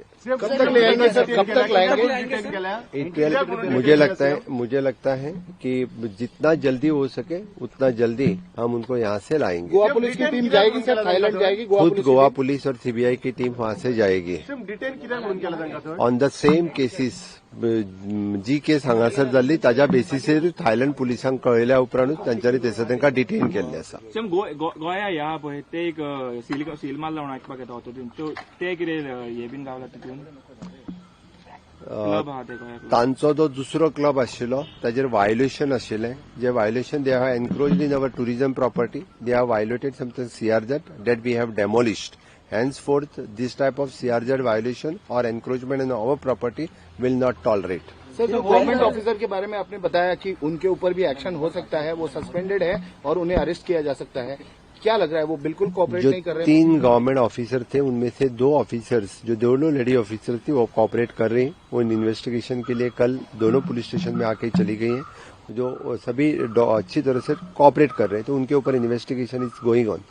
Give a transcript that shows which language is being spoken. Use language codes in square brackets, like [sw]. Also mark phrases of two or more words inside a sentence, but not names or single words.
[hi] कब तक ले आएंगे सर? कब तक लाएंगे? मुझे लगता है कि जितना जल्दी हो सके उतना जल्दी हम उनको यहाँ से लाएंगे। गोवा पुलिस की टीम जाएगी सर, थाईलैंड जाएगी? खुद गोवा पुलिस और सीबीआई की टीम वहाँ से जाएगी। [en] on the same cases [kok] जी केस हांगासर जाल्ली ताज्या बेसिसेर थायलंड पुलिसांक कळयल्या उपरांतूच तांच्यानी थंयसर तांकां डिटेन केल्लें आसा। गोंया ह्या पळय ते एक सील मारला म्हणून आयकपाक येता हातूंत, ते कितें हे बीन गावला तितून? तांचो जो दुसरो क्लब आशिल्लो ताजेर वायोलेशन आशिल्लें, जे वायोलेशन [en] they have encroached in our tourism property, they have violated something CRZ that we have demolished. Henceforth, this type of CRZ violation or encroachment in our property will not tolerate. [hi] सर, जो [en] government officer [hi] के बारे में आपने बताया कि उनके ऊपर भी एक्शन हो सकता है, वो सस्पेंडेड है और उन्हें अरेस्ट किया जा सकता है, क्या लग रहा है वो बिल्कुल कॉपरेट नहीं कर रहे? 3 [en] government officer [hi] थे, उनमें से 2 ऑफिसर्स जो दोनों [en] lady officer [hi] थी वो कॉपरेट कर रही हैं। वो इन इन्वेस्टिगेशन के लिए कल दोनों [en] police station [hi] में आके चली गई हैं, जो सभी अच्छी तरह से कॉपरेट कर रहे हैं, तो उनके ऊपर [en] investigation is going on.